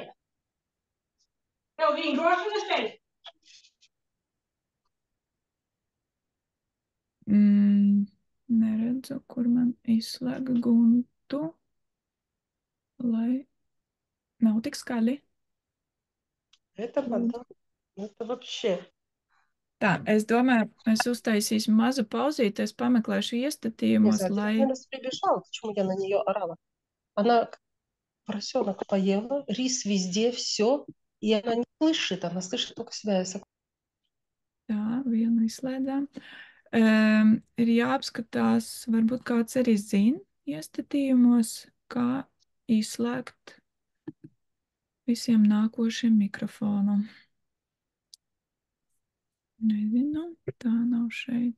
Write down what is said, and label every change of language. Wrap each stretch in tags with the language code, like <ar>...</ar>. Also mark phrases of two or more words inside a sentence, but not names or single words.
<lv>Tev vingrošanas pēc? Neredzu, kur man izslēga guntu, lai nav tik skaļi.</lv> <ru>Это вода. Это вообще.</ru> <lv>Tā, es domāju, es uztaisīšu mazu pauzīti, es pameklēšu iestatījumos, lai...</lv> <ru>Я прибежала, почему я на нее орала. Она поросенок поела, рис везде, все, и она не слышит, она слышит только себя.</ru> <lv>Tā, vienu izslēdzām. Ir jāapskatās, varbūt kāds arī zina iestatījumos. kā izslēgt visiem nākošiem mikrofonu. Nezinu, tā nav šeit.</lv>